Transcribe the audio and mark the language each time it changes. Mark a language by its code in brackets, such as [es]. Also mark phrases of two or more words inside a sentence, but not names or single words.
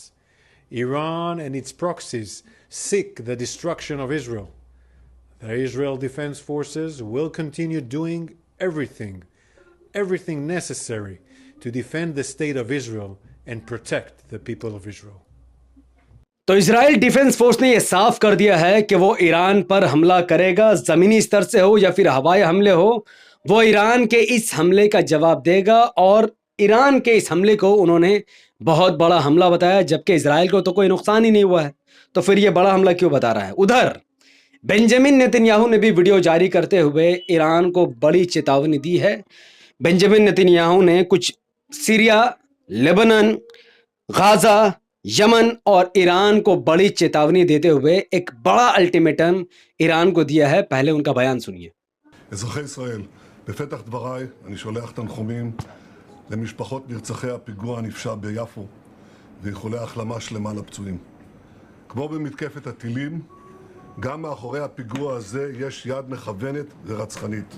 [en] Iran and its proxies seek the destruction of Israel. The Israel Defense Forces will continue doing everything necessary to defend the state of Israel and protect the people of Israel. [hi] तो इजराइल डिफेंस फोर्स ने यह साफ कर दिया है कि वो ईरान पर हमला करेगा, जमीनी स्तर से हो या फिर हवाई हमले हो, वो ईरान के इस हमले का जवाब देगा। और ईरान के इस हमले को उन्होंने बहुत बड़ा हमला बताया, जबकि इजराइल को तो कोई नुकसान ही नहीं हुआ है, तो फिर ये बड़ा हमला क्यों बता रहा है। उधर बेंजामिन नेतन्याहू ने भी वीडियो जारी करते हुए ईरान को बड़ी चेतावनी दी है। बेंजामिन नेतन्याहू ने कुछ सीरिया, लेबनान, गाजा, यमन और ईरान को बड़ी चेतावनी देते हुए एक बड़ा अल्टीमेटम ईरान को दिया है। पहले उनका बयान सुनिए। [he] אזרחי ישראל, בפתח דבריי אני שולח תנחומים למשפחות נרצחי הפיגוע הנפשע ביפו ואיחולי החלמה שלמה לפצועים. כמו במתקפת הטילים, גם מאחורי הפיגוע הזה יש יד מכוונת ורצחנית.